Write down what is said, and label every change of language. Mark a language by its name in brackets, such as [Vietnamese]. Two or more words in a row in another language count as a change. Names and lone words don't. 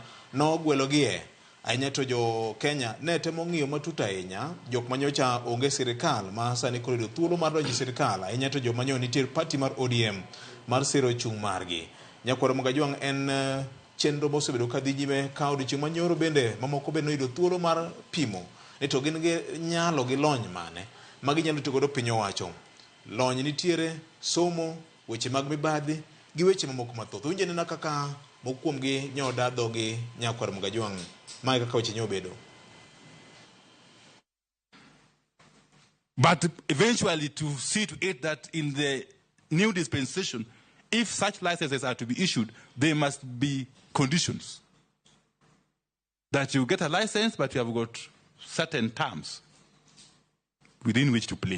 [Luo (Kenya and Tanzania)] nogwelogie ahinya to jo Kenya ne temo ng'iyo matut ahinya jok manyocha onge sirikal ma sani koro yudo thuolo mar donjo sirikal ahinya to joma nyo nitie party mar ODM mar sero chung' margi Nyakoromo Gajwang' en chenro mosebedo ka dhi nyime ka odiochieng' manyoro bende mamoko bende noyudo thuolo mar pimo ni to gin gi nyalo gi lony mane ma ginyalo tiyo godo piny owacho. Lony nitiere, somo, weche mag mibadhi gi weche mamoko mathoth. Winje nena kaka mokuom gi nyoda dhogi Nyakwar Mugajwang', mae kaka weche nyobedo. [English] But eventually to see to it that in the new dispensation, if such licenses are to be issued, there must be conditions. That you get a license, but you have got certain terms within which to play.